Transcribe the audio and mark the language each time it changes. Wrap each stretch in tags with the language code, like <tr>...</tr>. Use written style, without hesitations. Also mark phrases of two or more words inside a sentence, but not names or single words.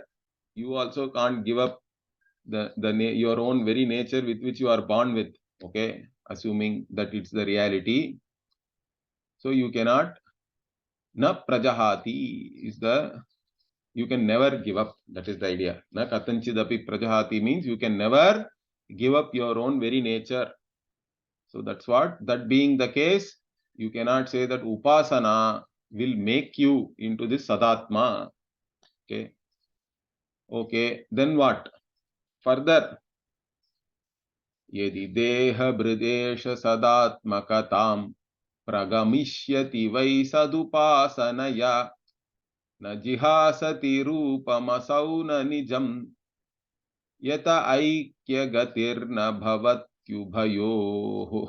<en>You also can't give up your own very nature with which you are born with, okay? Assuming that it's the reality. So you cannot,</en> <sa>na prajahati</sa> <en>is the, you can never give up. That is the idea.</en> <sa>Na katanchidapi prajahati</sa> <en>means you can never give up your own very nature. So that's what, that being the case, you cannot say that upasana will make you into this sadatma. Okay. Okay. Then what?</en> <sa>Further. Yedi deha bridesha sadatmakatam pragamishyati vai sadupasanaya na jihasati rupamasau na nijam yata aikya gatirna bhavatyubhayo.</sa>